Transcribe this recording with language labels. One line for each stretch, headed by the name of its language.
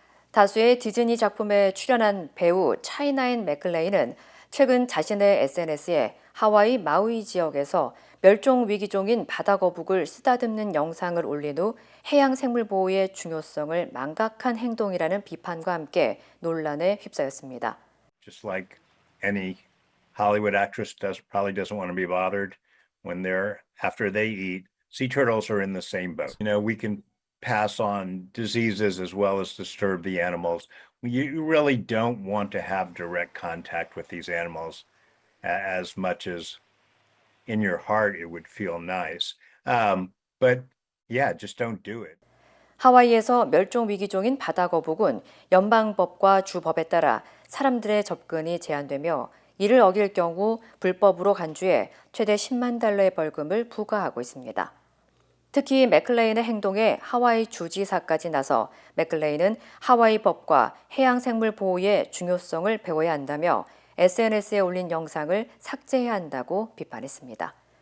Korean: 다수의 디즈니 작품에 출연한 배우 차이나인 맥클레인은 최근 자신의 SNS에 하와이 마우이 지역에서 멸종 위기종인 바다 거북을 쓰다듬는 영상을 올린 후 해양 생물 보호의 중요성을 망각한 행동이라는 비판과 함께 논란에 휩싸였습니다.
English: Just like any Hollywood actress probably doesn't want to be bothered when after they eat. Sea turtles are in the same boat. We can pass on diseases as well as disturb the animals. You really don't want to have direct contact with these animals as much as in your heart it would feel nice. But yeah, just don't do it.
Korean: 하와이에서 멸종 위기종인 바다 거북은 연방법과 주법에 따라 사람들의 접근이 제한되며 이를 어길 경우 불법으로 간주해 최대 10만 달러의 벌금을 부과하고 있습니다. 특히 맥클레인의 행동에 하와이 주지사까지 나서 맥클레인은 하와이 법과 해양생물 보호의 중요성을 배워야 한다며 SNS에 올린 영상을 삭제해야 한다고 비판했습니다.